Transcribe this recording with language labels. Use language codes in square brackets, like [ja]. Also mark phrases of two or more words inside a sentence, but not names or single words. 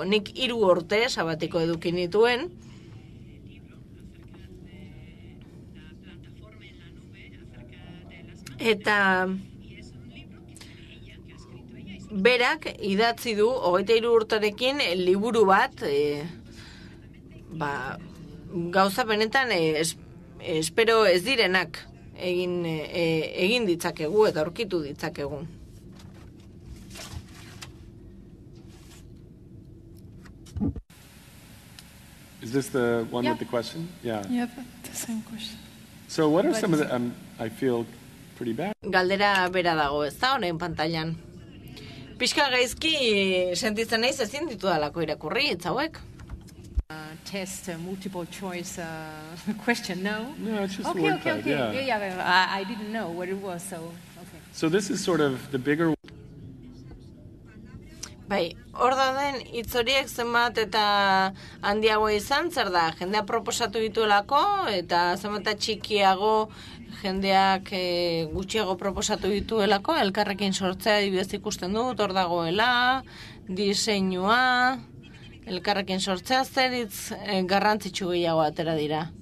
[eu] Nik 3 urte sabatiko eduki nituen, eta berak idatzi du 23 urterekin liburu bat, gauza benetan espero ez direnak egin ditzakegu eta aurkitu ditzakegu. [en] Is this the one with the question? Yeah. Yeah, the same question. So what are some of the, I feel pretty bad. [eu] Galdera bera dago, ez da, orain pantailan. Pixka gaizki sentitzen naiz ezin ditu dalako irakurri, ez hauek. [en] Test multiple choice question, no? No, it's just a word cloud, yeah. Yeah, I didn't know what it was, so okay. So this is sort of the bigger... [eu] Bai, hor dauden hitz horiek zenbat eta handiago izan, zer da, jendea proposatu dituelako, eta zenbat txikiago jendeak gutxiago proposatu dituelako, elkarrekin sortzea adibidez ikusten dut, hor dagoela, diseinua, elkarrekin sortzea, zer hitz garrantzitsu gehiago atera dira.